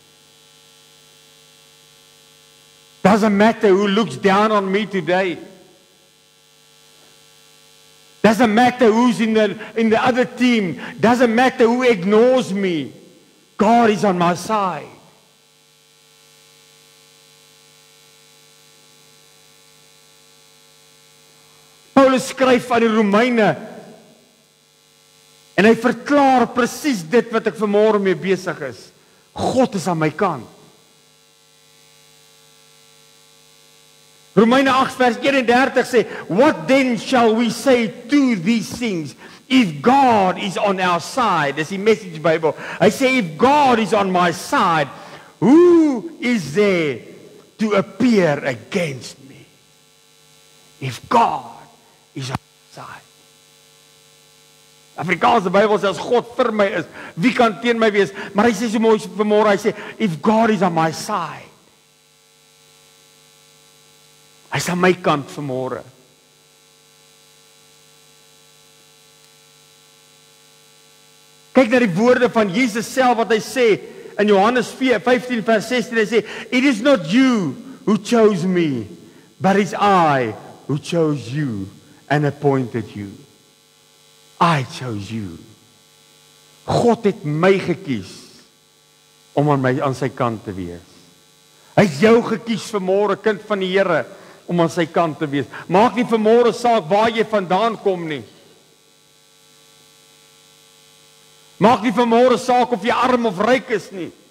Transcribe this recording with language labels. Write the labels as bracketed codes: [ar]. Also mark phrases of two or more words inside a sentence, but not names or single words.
[en] Doesn't matter who looks down on me today. Doesn't matter who's in the other team. Doesn't matter who ignores me. God is on my side. [af] Paulus skryf aan die Romeine en hy verklaar presies dit wat ek vanmôre mee besig is. God is aan my kant. Romeine 8 vers 31 sê, [en] what then shall we say to these things? If God is on our side, [af] dis die Message Bible. Hy sê, [en] if God is on my side, who is there to appear against me? If God is on my side. [af] Afrikaanse Bybel sê, as God vir my is, wie kan teen my wees? Maar hy sê so mooi vanmôre, hy sê, [en] if God is on my side. [af] Hy is aan my kant vanmôre. Kyk na die woorde van Jesus self wat hy sê in Johannes 15 vers 16, hy sê, [en] it is not you who chose me, but it's I who chose you and appointed you. I chose you. [af] God het my gekies om aan sy kant te wees. Hy het jou gekies vanmôre, kind van die Here, om aan sy kant te wees. Maak nie vanmôre saak waar jy vandaan kom nie. Maak nie vanmôre saak of jy arm of ryk is nie.